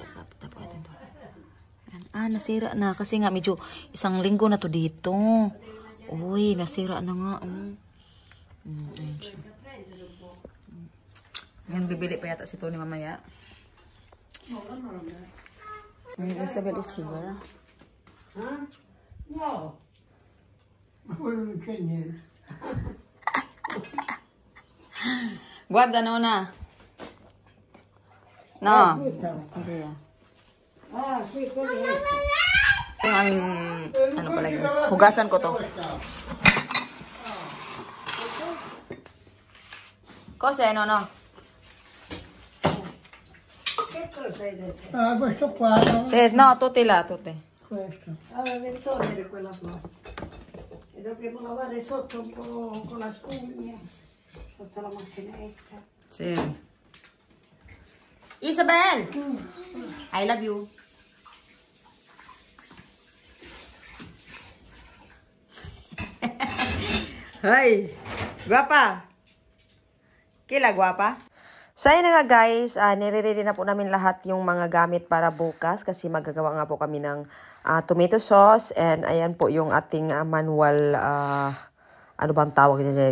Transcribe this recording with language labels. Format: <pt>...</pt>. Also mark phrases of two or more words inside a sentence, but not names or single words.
<tl>Tapos natin ito. Nasira na. Kasi nga medyo isang linggo na to dito. Uy, nasira na nga. Yan, bibili pa yata si Tony mamaya.</tl> <en>Isabel is here.</en> <it>Huh? No. Non c'è niente. Guarda Nona. No. Okay. Sì, quello è.</it> <tl>Yung aming, ano pala guys, hugasan ko to.</tl> <it>Cos'è Nono? Che cosa hai detto? Questo qua. No, tutti là, tutti. Questo. Allora devi togliere quella plastica. E dobbiamo lavare sotto un po' con la spugna, sotto la macchinetta. Sì. Isabel!</it> <en>I love you.</en> <tl>Ay, guapa. Kila guapa? So ayun na nga guys, nire-ready na po namin lahat yung mga gamit para bukas kasi magagawa nga po kami ng</tl> <en>tomato sauce</en> <tl>and ayan po yung ating manual, ano bang tawag niya?</tl>